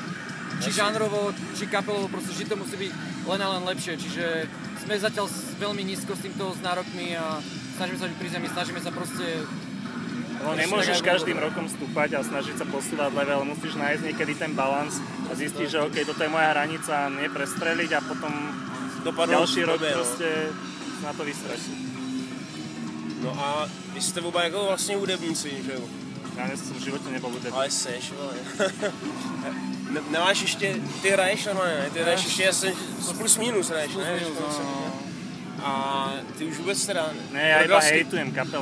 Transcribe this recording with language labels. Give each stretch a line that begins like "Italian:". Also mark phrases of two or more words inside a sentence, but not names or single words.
Slovak: Či žánrovo, či kapelovo, proste vždy to musí byť len a len lepšie, čiže sme zatiaľ veľmi nízko s týmto s nárokmi a snažíme sa byť pri zemi, snažíme sa proste... No, nemôžeš každým rokom stúpať a snažiť sa posúvať level, musíš nájsť niekedy ten balans a zistiť, že OK, toto je moja hranica, nie prestreliť a potom ďalší rok proste na to vystrašiť.
Czech: No a vy jste oba jako vlastně hudebníci, že jo? Já jsem v životě nebyl hudebník. Ale seš, vole. Nemáš ještě, ty hraješ normálně, ne? Ty hraješ ještě asi plus minus hraješ, ne? A ty už vůbec teda...
Slovak: Ne, já iba hejtujem kapely.